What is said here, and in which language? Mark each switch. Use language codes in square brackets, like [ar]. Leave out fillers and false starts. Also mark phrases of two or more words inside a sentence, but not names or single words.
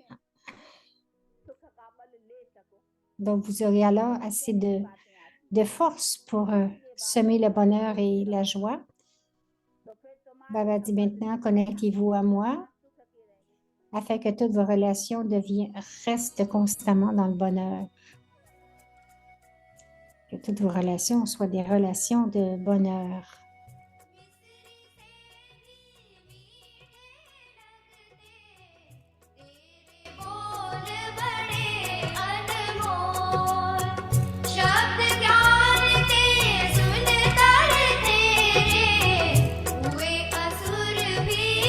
[fr] Donc, vous aurez alors assez de force pour semer le bonheur et la joie. Baba dit maintenant, connectez-vous à moi afin que toutes vos relations restent constamment dans le bonheur. Que toutes vos relations soient des relations de bonheur. [hi] बोल बड़े अनमोल शब्द ज्ञान के सुन कर तेरे हुए असुर भी